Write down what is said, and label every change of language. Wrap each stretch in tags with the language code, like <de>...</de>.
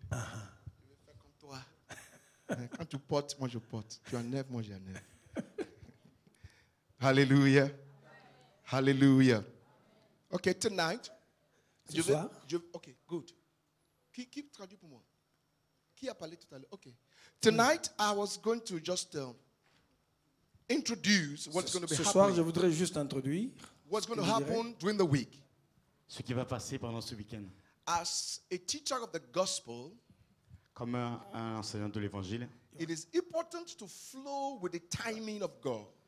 <fr>Je vais faire comme toi. Quand tu portes, moi je porte. Tu enlèves, moi j'enlève. Hallelujah. Hallelujah.</fr> <en>Okay, tonight.</en> <fr>Ce soir.</fr> <en>Ok, good.</en> <fr>Qui traduit pour moi? Qui a parlé tout à l'heure? Ok.</fr> <en>Tonight, I was going to just introduce what's going to be</en> <fr>Ce soir,</fr> <en>happening.</en> <fr>je voudrais juste introduire</fr> <en>What's going to happen during the week.</en> <fr>Ce qui va passer pendant ce week-end.</fr> <en>As a teacher of the gospel,</en> <fr>Comme un enseignant de l'évangile,</fr> <en>it is important to flow with the timing of God.</en>